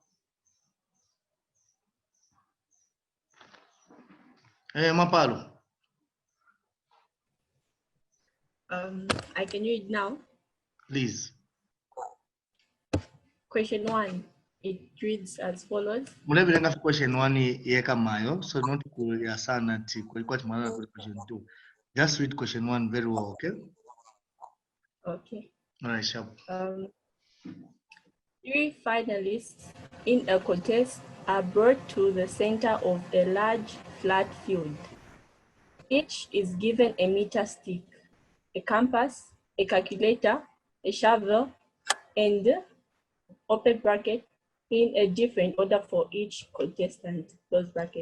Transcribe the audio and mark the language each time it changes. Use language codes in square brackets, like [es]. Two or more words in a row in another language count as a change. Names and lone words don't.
[en] Hey, Mapalo. I can read now. Please. Question 1. It reads as follows. [ny] Question 1 yeka mayo, so not kuya sana ti question 2. [en] Just read question 1 very well, okay? Okay. All right, sharp. 3 finalists in a contest are brought to the center of a large flat field. Each is given a meter stick, a compass, a calculator, a shovel, and open bracket in a different order for each contestant, close bracket.